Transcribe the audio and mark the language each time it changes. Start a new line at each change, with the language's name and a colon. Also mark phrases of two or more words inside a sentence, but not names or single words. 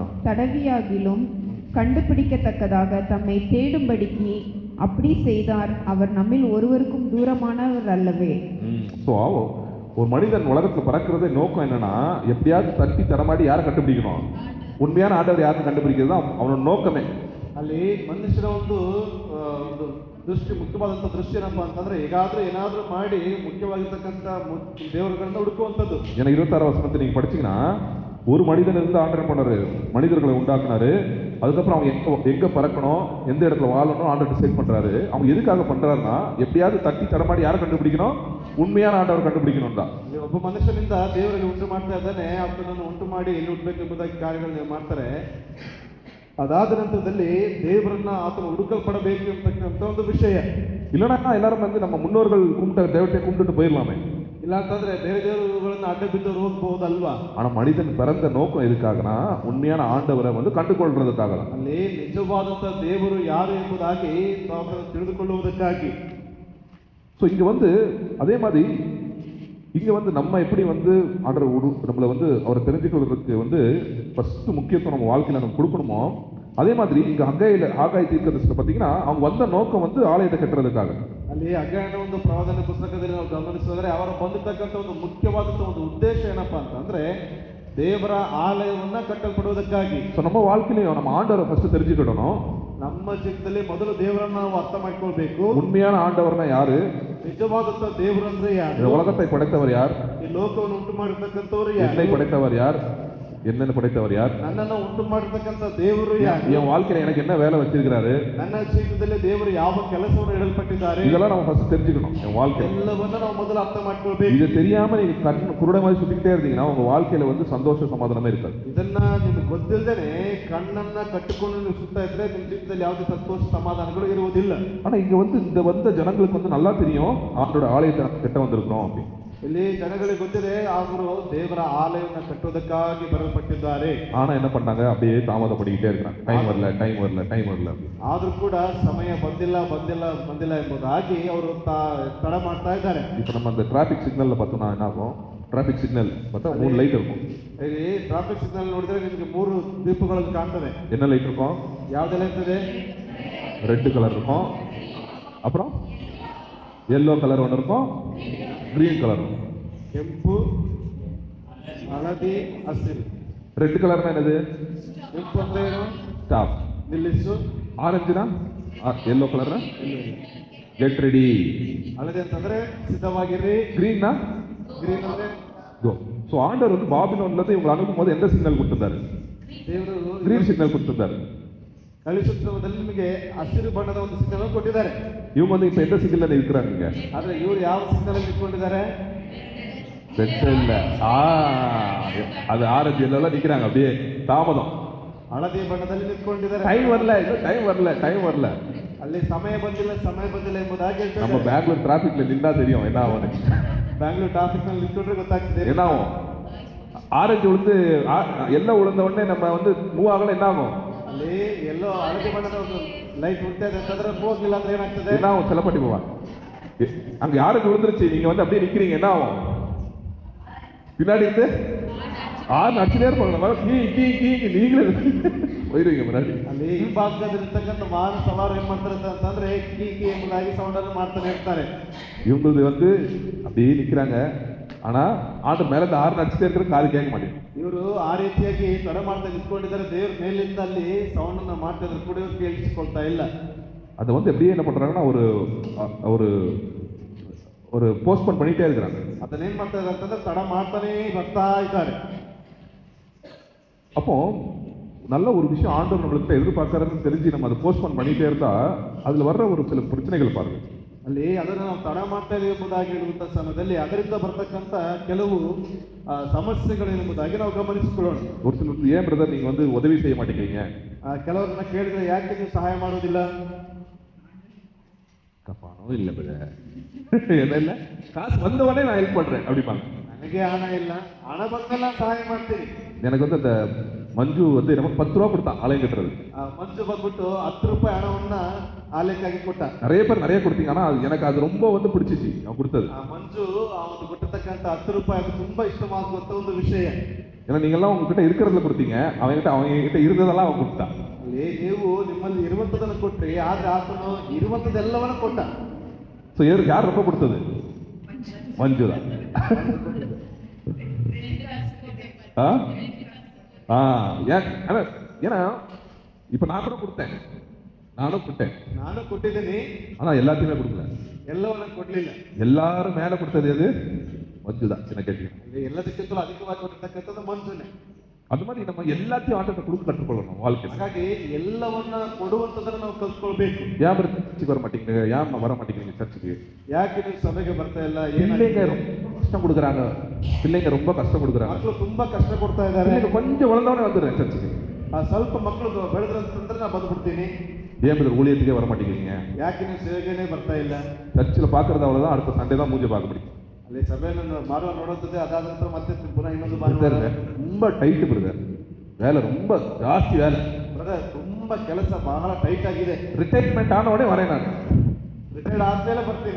Tamil: தடவியாகிலும் கண்டுபிடிக்கத்தக்கதாக தம்மை தேடும்படிக்கு அப்படி செய்தார். அவர் நம்மில் ஒருவருக்கும் தூரமானவர் அல்லவே. ஸோ ஒரு மனிதன் உலகத்தில் பிறக்கிறதே நோக்கம் என்னன்னா, எப்படியாவது தட்டி தடமாடி யாரை கண்டுபிடிக்கணும், உண்மையான ஆண்டவர் யாரும் கண்டுபிடிக்கிறது தான் அவனோட நோக்கமே.
Kannada: ಅಲ್ಲಿ ಮನುಷ್ಯರ ಒಂದು ದೃಷ್ಟಿ, ಮುಖ್ಯವಾದಂಥ ದೃಷ್ಟಿ ಏನಪ್ಪ ಅಂತಂದ್ರೆ ಹೇಗಾದ್ರೂ ಏನಾದ್ರೂ ಮಾಡಿ ಮುಖ್ಯವಾಗಿರ್ತಕ್ಕಂಥ ದೇವರುಗಳನ್ನ ಹುಡುಕುವಂಥದ್ದು.
Tamil: ஏன்னா 26 வசனத்தை நீங்க படிச்சீங்கன்னா, ஒரு மனிதன் இருந்து ஆண்டவர் பண்ணாரு, மனிதர்களை உண்டாக்குனாரு. அதுக்கப்புறம் அவங்க எங்க பறக்கணும், எந்த இடத்துல வாழணும் ஆண்டவர் டிசைட் பண்றாரு. அவங்க எதுக்காக பண்றாருன்னா, எப்படியாவது தட்டி தடமாடி யாரை கண்டுபிடிக்கணும், உண்மையான ஆண்டவர் கண்டுபிடிக்கணும் தான்.
Kannada: ಇಲ್ಲಿ ಒಬ್ಬ ಮನುಷ್ಯನಿಂದ ದೇವರಲ್ಲಿ ಉಂಟು ಮಾಡ್ತಾ ಇದ್ದಾನೆ, ಆತನನ್ನು ಉಂಟು ಮಾಡಿ ಎಲ್ಲಿ ಹುಟ್ಟಬೇಕು ಎಂಬುದಾಗಿ ಕಾರ್ಯಗಳನ್ನ ಮಾಡ್ತಾರೆ. ಅದಾದ ನಂತರದಲ್ಲಿ ದೇವರನ್ನ ಆತನ ಹುಡುಕಲ್ಪಡಬೇಕು ಅಂತಕ್ಕಂಥ ಒಂದು ವಿಷಯ.
Tamil: இல்லைன்னா எல்லாரும் வந்து நம்ம முன்னோர்கள் கும்பிட்ட தெய்வத்தை கும்பிட்டுட்டு போயிடலாமே.
Kannada: ಇಲ್ಲ ಅಂತಂದ್ರೆ ಬೇರೆ ದೇವರುಗಳನ್ನ ಅಡ್ಡ ಬಿದ್ದವರು ಹೋಗ್ಬಹುದಲ್ವಾ?
Tamil: ஆனா மனிதன் பிறந்த நோக்கம் எதுக்காகனா, உண்மையான ஆண்டவரை வந்து கண்டுகொள்றதுக்காக தான்.
Kannada: ಅಲ್ಲಿ ನಿಜವಾದಂಥ ದೇವರು ಯಾರು ಎಂಬುದಾಗಿ ತಾವು ತಿಳಿದುಕೊಳ್ಳುವುದಕ್ಕಾಗಿ.
Tamil: ஸோ இங்க வந்து அதே மாதிரி இங்க வந்து நம்ம எப்படி வந்து ஆண்டவர் நம்மளை வந்து அவரை தெரிஞ்சுக்கிறதுக்கு வந்து ஃபர்ஸ்ட் முக்கியத்துவம் நம்ம வாழ்க்கையில நம்ம கொடுக்கணுமோ, அதே மாதிரி இங்க ஆகாய தீர்க்கதரிசியில பார்த்தீங்கன்னா அவங்க வந்த நோக்கம் வந்து ஆலயத்தை கட்டுறதுக்காக.
Kannada: ಅಲ್ಲಿ ಹಗ್ಗಾಯನ ಒಂದು ಪ್ರವಾದನ ಪುಸ್ತಕದಲ್ಲಿ ನಾವು ಗಮನಿಸಿದ್ರೆ ಅವರ ಬಂದಿರ್ತಕ್ಕಂಥ ಒಂದು ಮುಖ್ಯವಾದಂಥ ಒಂದು ಉದ್ದೇಶ ಏನಪ್ಪಾ ಅಂತಂದ್ರೆ ದೇವರ ಆಲಯವನ್ನ ಕಟ್ಟಲ್ಪಡುವುದಕ್ಕಾಗಿ.
Tamil: ஸோ நம்ம வாழ்க்கையிலையும் நம்ம ஆண்டவரை ஃபர்ஸ்ட் தெரிஞ்சுக்கிடணும்.
Kannada: ನಮ್ಮ ಜೀವಿತದಲ್ಲಿ ಮೊದಲು ದೇವರನ್ನ ನಾವು ಅರ್ಥ ಮಾಡ್ಕೊಳ್ಬೇಕು.
Tamil: உண்மையான ஆண்டவர்னா யாரு,
Kannada: ನಿಜವಾದಂಥ ದೇವರು ಅಂದ್ರೆ
Tamil: இந்த
Kannada: ಯಾರು,
Tamil: உலகத்தை படைத்தவர் யார்,
Kannada: ಈ ಲೋಕವನ್ನು ಉಂಟು ಮಾಡಿರ್ತಕ್ಕಂಥವ್ರು
Tamil: என்னை
Kannada: ಯಾರು,
Tamil: படைத்தவர் யார், என்னென்ன படைத்தவர் யார்,
Kannada: ನನ್ನನ್ನು ಉಂಟು ಮಾಡಿರ್ತಕ್ಕಂಥ ದೇವರು ಯಾರು,
Tamil: என் வாழ்க்கையில எனக்கு என்ன வேலை வச்சிருக்கிறாரு,
Kannada: ನನ್ನ ಜೀವಿತದಲ್ಲಿ ದೇವರು ಯಾವ ಕೆಲಸವನ್ನು ಇಡಲ್ಪಟ್ಟಿದ್ದಾರೆ,
Tamil: இதெல்லாம் நம்ம ஃபர்ஸ்ட் தெரிஞ்சுக்கணும். என் வாழ்க்கையில
Kannada: ಎಲ್ಲವನ್ನ ನಾವು ಮೊದಲು ಅರ್ಥ ಮಾಡ್ಕೊಳ್ಬೇಕು.
Tamil: இது தெரியாம நீங்க கண் குருட மாதிரி சுத்திக்கிட்டே இருந்தீங்கன்னா உங்க வாழ்க்கையில வந்து சந்தோஷ சமாதானமே இருக்காது.
Kannada: ಇದನ್ನ ನಿಮ್ಗೆ ಗೊತ್ತಿಲ್ಲದೇನೆ ಕಣ್ಣನ್ನ ಕಟ್ಟಿಕೊಂಡು ನೀವು ಸುತ್ತಾ ಇದ್ರೆ ನಿಮ್ಮ ಜೀವಿತದಲ್ಲಿ ಯಾವುದೇ ಸಂತೋಷ ಸಮಾಧಾನಗಳು ಇರುವುದಿಲ್ಲ.
Tamil: ஆனா இங்க வந்து இந்த வந்த ஜனங்களுக்கு வந்து நல்லா தெரியும் ஆண்டோட ஆலயத்தை கட்ட வந்திருக்கிறோம் அப்படின்னு.
Kannada: ಇಲ್ಲಿ ಜನಗಳಿಗೆ ಗೊತ್ತಿದೆ ಅವರು ದೇವರ ಆಲಯವನ್ನು ಕಟ್ಟುವುದಕ್ಕಾಗಿ ಬರಲ್ಪಟ್ಟಿದ್ದಾರೆ.
Tamil: ஆனா என்ன பண்ணாங்க, அப்படியே தாமதப்படிக்கிட்டே இருக்கிறாங்க. டைம் வரல டைம் வரல டைம் வரல.
Kannada: ಆದ್ರೂ ಕೂಡ ಸಮಯ ಬಂದಿಲ್ಲ ಬಂದಿಲ್ಲ ಬಂದಿಲ್ಲ ಎಂಬುದಾಗಿ ಅವರು ತಡ ಮಾಡ್ತಾ ಇದ್ದಾರೆ.
Tamil: இப்போ நம்ம அந்த
English: traffic signal-la
Tamil: பார்த்தோம்னா என்ன ஆகும்,
English: traffic signal
Tamil: பார்த்தா 3 லைட் இருக்கும்.
Kannada: ಇಲ್ಲಿ
English: traffic signal
Kannada: ನೋಡಿದ್ರೆ ನಿಮಗೆ 3 ದೀಪಗಳನ್ನು ಕಾಣ್ತದೆ.
Tamil: என்ன லைட் இருக்கும்,
Kannada: ಯಾವ್ದೆಲ್ಲ ಇರ್ತದೆ?
English: red colour
Tamil: இருக்கும், அப்புறம்
English: yellow colour
Tamil: ஒன்று இருக்கும்,
English: green colour
Tamil: இருக்கும்.
Kannada: ಕೆಂಪು, ಹಳದಿ, ಹಸಿರು.
English: red colour-na
Tamil: என்னது,
Kannada: ಕೆಂಪು ಅಂದ್ರೆ ಏನು?
Tamil: ஸ்டாப்.
Kannada: ನಿಲ್ಲಿಸು.
Tamil: ஆரஞ்சுனா
English: yellow colour-na get ready.
Kannada: ಹಳದಿ ಅಂತಂದ್ರೆ ಸಿದ್ಧವಾಗಿರ್ರಿ.
Tamil: கிரீன்னா
Kannada: ಗ್ರೀನ್ ಅಂದ್ರೆ
Tamil: கோ. ஸோ ஆண்டவர் வந்து பாபிலோன்ல இருந்து இவங்களை அனுப்பும் போது எந்த சிக்னல் கொடுத்திருந்தாரு,
Kannada: ದೇವರು
English: green signal
Tamil: கொடுத்திருந்தாரு.
Kannada: ಕಳಿಸುತ್ತದಲ್ಲಿ ನಿಮಗೆ ಹಸಿರು ಬಣ್ಣದ ಒಂದು ಸಿಗ್ನಲ್ ಕೊಟ್ಟಿದ್ದಾರೆ.
Tamil: இவங்க வந்து இப்ப எந்த சிக்னல்ல இருக்கிறாங்க இங்க,
Kannada: ಆದ್ರೆ ಇವರು ಯಾವ ಸಿಗ್ನಲ್ ನಿಂತ್ಕೊಂಡಿದ್ದಾರೆ?
Tamil: ரெட் இல்ல, அது ஆரஞ்சு எல்லாம் நிக்கிறாங்க அப்படியே தாமதம்.
Kannada: ಹಳದಿ ಬಣ್ಣದಲ್ಲಿ ನಿಂತ್ಕೊಂಡಿದ್ದಾರೆ.
Tamil: டைம் வரல, டைம் வரல, டைம் வரல.
Kannada: ಅಲ್ಲಿ ಸಮಯ ಬಂದಿಲ್ಲ ಎಂಬುದಾಗಿ
Tamil: நம்ம
Kannada: ಹೇಳ್ತಾರೆ.
Tamil: பெங்களூர் டிராபிக்ல நின்றா தெரியும் என்ன ஆகும்.
Kannada: ಬ್ಯಾಂಗ್ಳೂರ್ ಟ್ರಾಫಿಕ್ ನಲ್ಲಿ ನಿಂತ್ಕೊಂಡ್ರೆ ಗೊತ್ತಾಗ್ತದೆ
Tamil: என்ன ஆகும், ஆரஞ்சு விழுந்து எல்லாம் விழுந்த உடனே நம்ம வந்து மூவ் ஆகல, என்ன ஆகும்,
Kannada: ಅಲ್ಲಿ ಎಲ್ಲೋ ಹಳದಿ ಬಣ್ಣದ ಒಂದು ಲೈಟ್ ಉಂಟದೆ ಅಂತಂದ್ರೆ ಹೋಗ್ಲಿಲ್ಲ ಅಂದ್ರೆ ಏನಾಗ್ತದೆ?
Tamil: என்ன ஆகும், செல்லப்பட்டி போவா. அங்க யாருக்கு விழுந்துருச்சு, நீங்க வந்து அப்படியே நிக்கிறீங்க, என்ன ஆகும், பின்னாடி இருந்து நடிச்சுட்டே இருப்பாங்க, நம்ம கீ கீ கீ நீங்களே போயிருவீங்க முன்னாடி.
Kannada: ಅಲ್ಲಿ ಹಿಂಭಾಗದಲ್ಲಿರ್ತಕ್ಕಂಥ ವಾಹನ ಸವಾರ ಏನ್ ಮಾಡ್ತಾರೆ ಅಂತಂದ್ರೆ ಕೀ ಕೀ ಎಂಬುದಾಗಿ ಸೌಂಡ್ ಅನ್ನು ಮಾಡ್ತಾನೆ ಇರ್ತಾರೆ.
Tamil: இவங்களுக்கு வந்து அப்படியே நிக்கிறாங்க, ஆனா ஆண்டு மேல இந்த ஆறு நடிச்சுட்டே இருக்கிற காது கேட்க மாட்டேங்குது.
Kannada: ಇವರು ಆ ರೀತಿಯಾಗಿ ತಡ ಮಾಡ್ತಾ ನಿಂತ್ಕೊಂಡಿದ್ದಾರೆ. ದೇವ್ರ ಮೇಲಿಂದ ಅಲ್ಲಿ ಸೌಂಡ್ ಅನ್ನ ಮಾಡ್ತಿದ್ರು ಕೂಡ ಇವ್ರು ಕೇಳಿಸಿಕೊಳ್ತಾ ಇಲ್ಲ.
Tamil: அதை வந்து எப்படியே என்ன பண்றாங்கன்னா ஒரு ஒரு போஸ்ட்போன் பண்ணிட்டே இருக்கிறாங்க.
Kannada: ಅದನ್ನೇನ್ ಮಾಡ್ತಾ ಇದ್ದಾರೆ ಅಂತಂದ್ರೆ ತಡ ಮಾಡ್ತಾನೇ ಬರ್ತಾ ಇದ್ದಾರೆ.
Tamil: அப்போ நல்ல ஒரு விஷயம் ஆண்டவர் நம்மளுக்கு எதிர்பார்க்கறதுன்னு தெரிஞ்சு நம்ம அதை போஸ்ட்போன் பண்ணிட்டே இருந்தா அதுல வர்ற ஒரு சில பிரச்சனைகள் பாருங்க.
Kannada: ಅಲ್ಲಿ ಅದನ್ನು ನಾವು ತಡ ಮಾಡ್ತಾ ಇದೀವಿ ಎಂಬುದಾಗಿ ಹೇಳುವಂಥ ಸಮಯದಲ್ಲಿ ಅದರಿಂದ ಬರ್ತಕ್ಕಂಥ ಕೆಲವು ಸಮಸ್ಯೆಗಳು ಎಂಬುದಾಗಿ ನಾವು ಗಮನಿಸಿಕೊಳ್ಳೋಣ.
Tamil: ஒரு சிலருக்கு ஏன் பிரதர் நீங்க வந்து உதவி செய்ய மாட்டேங்கிறீங்க?
Kannada: ಕೆಲವರನ್ನ ಕೇಳಿದ್ರೆ ಯಾಕೆ ನೀವು ಸಹಾಯ ಮಾಡೋದಿಲ್ಲ?
Tamil: பணம் இல்லை பிரதர், என்ன இல்லை, காசு வந்த உடனே நான் ஹெல்ப் பண்றேன் அப்படிப்பாங்க.
Kannada: ನನಗೆ ಹಣ ಇಲ್ಲ, ಹಣ ಬಂದೆಲ್ಲ ಸಹಾಯ ಮಾಡ್ತೀನಿ.
Tamil: எனக்கு வந்து அந்த ಮಂಜು வந்து நமக்கு 10 ரூபா கொடுத்தான் ஆலயம் கட்டுறது.
Kannada: ಮಂಜು ಬಂದ್ಬಿಟ್ಟು 10 ರೂಪಾಯಿ ಹಣವನ್ನ ಆಲಯಕ್ಕಾಗಿ ಕೊಟ್ಟ.
Tamil: நிறைய பேர் நிறைய கொடுத்தீங்க, ஆனா எனக்கு அது ரொம்ப வந்து பிடிச்சிச்சு அவன் கொடுத்தது.
Kannada: ಮಂಜು ಅವನು ಕೊಟ್ಟಿರ್ತಕ್ಕಂಥ 10 ರೂಪಾಯಿ ಅದು ತುಂಬಾ ಇಷ್ಟವಾಗುವಂತ ಒಂದು ವಿಷಯ.
Tamil: ஏன்னா நீங்க எல்லாம் உங்ககிட்ட இருக்கிறதுல கொடுத்தீங்க, அவங்க இருந்ததெல்லாம் அவன் கொடுத்தான்.
Kannada: ಅಲ್ಲಿ ನೀವು ನಿಮ್ಮಲ್ಲಿ ಇರುವಂತದನ್ನು ಕೊಟ್ರಿ, ಆದ್ರೆ ಆತನು ಇರುವಂತದೆಲ್ಲವನ್ನ ಕೊಟ್ಟ.
Tamil: ஸோ யார் ரொம்ப கொடுத்தது? ಮಂಜು தான். ஏன்னா இப்ப நான் கூட கொடுத்தேன்,
Kannada: ನಾನು ಕೊಟ್ಟಿದ್ದೀನಿ,
Tamil: ஆனா எல்லாத்தையுமே கொடுக்கல,
Kannada: ಎಲ್ಲವನ್ನ ಕೊಡ್ಲಿಲ್ಲ.
Tamil: எல்லாரும் மேல கொடுத்தது எது? ಮಂಜು தான். சின்ன கேட்டீங்க,
Kannada: ಎಲ್ಲದಕ್ಕಿಂತಲೂ ಅಧಿಕವಾಗಿ ಕೊಟ್ಟಿರ್ತಕ್ಕಂಥದ್ದು ಮಂಜುನೇ.
Tamil: அது மாதிரி நம்ம எல்லாத்தையும் ஆண்டத்தை கொடுக்க கற்றுக்கொள்ளணும் வாழ்க்கை.
Kannada: ಹಾಗಾಗಿ ಎಲ್ಲವನ್ನ ಕೊಡುವಂತದನ್ನ ನಾವು ಕಲ್ತ್ಕೊಳ್ಬೇಕು.
Tamil: ஏன் சர்ச்சுக்கு வர மாட்டேங்கிறீங்க? ஏன் வர மாட்டேங்கிறீங்க சர்ச்சுக்கு?
Kannada: ಯಾಕೆ ನೀವು ಸಭೆಗೆ ಬರ್ತಾ ಇಲ್ಲ?
Tamil: பிள்ளைங்க கஷ்டம் கொடுக்குறாங்க, பிள்ளைங்க ரொம்ப கஷ்டம் கொடுக்குறாங்க.
Kannada: ಮಕ್ಕಳು ತುಂಬಾ ಕಷ್ಟ ಕೊಡ್ತಾ ಇದ್ದಾರೆ.
Tamil: கொஞ்சம் வளர்ந்தவனே வந்துடுறேன் சர்ச்சுக்கு.
Kannada: ಸ್ವಲ್ಪ ಮಕ್ಕಳು ಬೆಳೆದ್ರಂತಂದ್ರೆ ನಾ ಬಂದ್ಬಿಡ್ತೀನಿ.
Tamil: ஏன் பிரதர் ஊழியத்துக்கே வர மாட்டேங்கிறீங்க?
Kannada: ಯಾಕೆ ನೀವು ಸೇವೆಗೇನೆ ಬರ್ತಾ ಇಲ್ಲ?
Tamil: சர்ச்சில் பார்க்கறது அவ்வளோதான், அடுத்த சண்டே தான் மூஞ்சி பார்க்க முடியும்.
Kannada: ಅಲ್ಲಿ ಸಭೆಯನ್ನು ಮಾಡುವ ನೋಡುತ್ತದೆ, ಅದಾದ ನಂತರ ಮತ್ತೆ ಪುನಃ ಇನ್ನೊಂದು
Tamil: ரொம்ப டைட்டு பிரதர், வேலை ரொம்ப ஜாஸ்தி வேலை
Kannada: ಬ್ರದರ್, ತುಂಬಾ ಕೆಲಸ ಬಹಳ ಟೈಟ್ ಆಗಿದೆ.
Tamil: ரிட்டைர்மெண்ட் ஆன உடனே வரேன் நான்.
Kannada: ರಿಟೈರ್ಡ್ ಆದ್ಮೇಲೆ ಬರ್ತೀನಿ.